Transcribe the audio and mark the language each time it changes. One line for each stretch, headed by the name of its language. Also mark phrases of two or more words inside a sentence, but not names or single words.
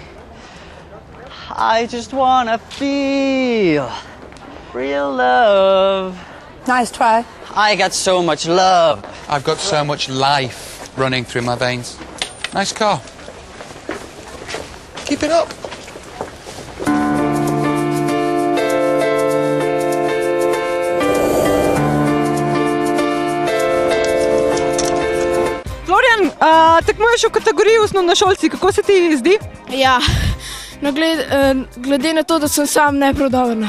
English: I just wanna feel real love. Nice try. I got so much love. I've got so much life running through my veins. Nice car. Keep it up.
Slovenian: Florian, tekmuješ v kategoriji osnovnošolci, kako se ti zdi? Ja, no glede na to, da sem sam neprodoberna.